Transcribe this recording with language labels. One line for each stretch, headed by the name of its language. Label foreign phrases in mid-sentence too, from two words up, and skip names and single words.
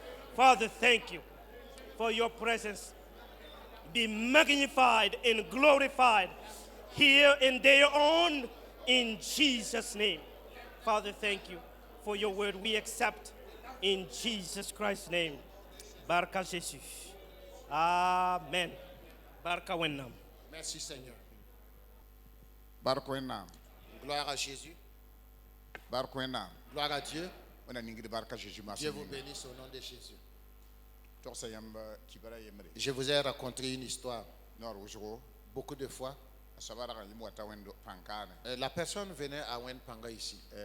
English: Father, thank you for your presence. Be magnified and glorified here and there on in Jesus' name. Father, thank you for your word we accept in Jesus Christ's name.
Mossi: Barka Jesus. Amen. Barka wennam.
French: Merci Seigneur.
Mossi: Barka wennam.
French: Gloire à Jésus.
Mossi: Barka wennam.
French: Gloire à Dieu. Dieu vous bénisse au nom de Jésus. Je vous ai raconté une histoire. Beaucoup de fois, la personne venait à Wenpanga ici.